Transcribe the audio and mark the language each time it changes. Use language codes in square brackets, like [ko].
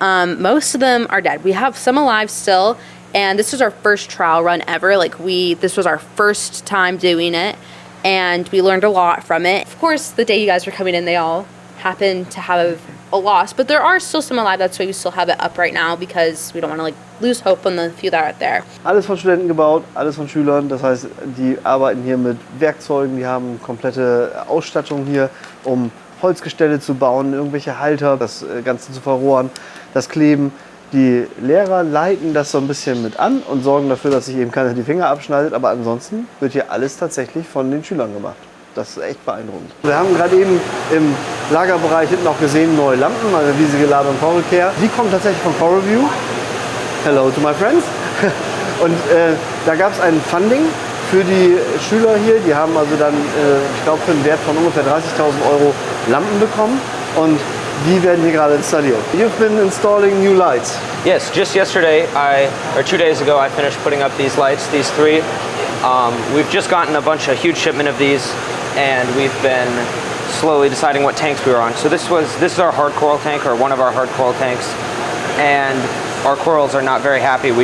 [en] Most of them are dead. We have some alive still, and this was our first trial run ever. This was our first time doing it, and we learned a lot from it. Of course, the day you guys were coming in, they all happened to have a loss, but there are still some alive. That's why we still have it up right now, because we don't want to lose hope on the few that are there. [de] Alles von Studenten gebaut, alles von Schülern. Das heißt, die arbeiten hier mit Werkzeugen, die haben komplette Ausstattung hier, um Holzgestelle zu bauen, irgendwelche Halter, das Ganze zu verrohren, das Kleben. Die Lehrer leiten das so ein bisschen mit an und sorgen dafür, dass sich eben keiner die Finger abschneidet. Aber ansonsten wird hier alles tatsächlich von den Schülern gemacht. Das ist echt beeindruckend. Wir haben gerade eben im Lagerbereich hinten auch gesehen, neue Lampen, also riesige Ladung Coral Care. Die kommen tatsächlich von Coral View. [en] Hello to my friends. [de] Und da gab es ein Funding für die Schüler hier. Die haben also dann, ich glaube, für einen Wert von ungefähr 30.000 € Lampen bekommen. Und die werden hier gerade installiert. [en] You've been installing new lights. Yes, just yesterday, or 2 days ago, I finished putting up these lights, these 3. We've just gotten a huge shipment of these, and we've been slowly deciding what tanks we were on. So this is our hard coral tank, or one of our hard coral tanks, and our corals are not very happy.